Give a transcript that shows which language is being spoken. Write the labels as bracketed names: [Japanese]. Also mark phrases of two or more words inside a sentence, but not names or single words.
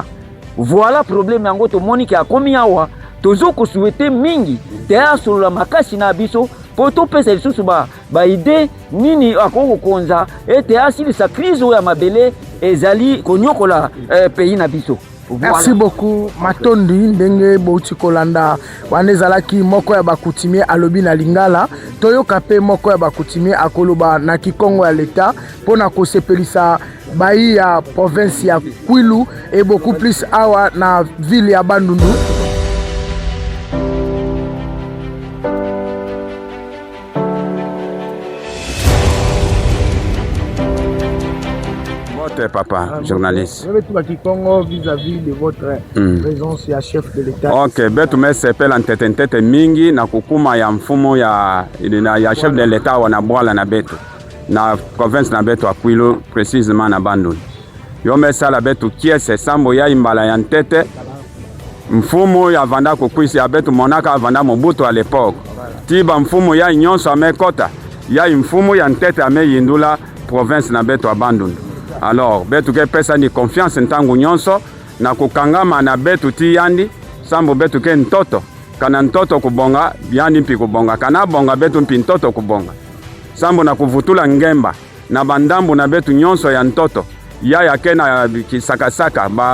[Lingala] Voilà problème yango tomoni ke akomi awa tozokosouhaite mingi te asolola makasi na biso po topesa lisusu baide nini akokokonza ete asilisa crise oyo ya mabele ezali konyokola pays na biso. [French] Merci beaucoup [Lingala] Matondi ndenge bouti kolanda wana ezalaki moko ya bakoutumier alobi na lingala toyoka pe moko ya bakoutumier akoloba na kikongo ya leta pona kosepelisa bai ya province ya Kwilu [French] et beaucoup plus [Lingala] awa na ville ya Bandundu. [French] Papa, journaliste. Vis-à-vis de votre présence ya chef de l'État. [Kituba (Democratic Republic of Congo)] Ok, betu mesepela ntete mingi na kukuma ya mfumo ya [French] chef de l'État [Kituba (Democratic Republic of Congo)] wana bwala na betu na province na betu Kwilu précisément na Bandundu. Yo mesala betu kiese sambo ya imbala ya ntete mfumo ya vanda kukwisi ya betu monaka vanda Mobutu [French] à l'époque. [Kituba (Democratic Republic of Congo)] Tiba mfumo ya nyonso amekota ya mfumo ya ntete ameyindula province na betu Bandundu. Alors, betu ke pesa ni confiance ntangu nyonso na kukangama na betu ti yandi sambo betu ke ntoto kana ntoto kubonga yandi mpi kubonga kana bonga betu mpi ntoto kubonga sambo na kuvutula ngemba na bandambu na betu nyonso ya ntoto ya ke na kisakasaka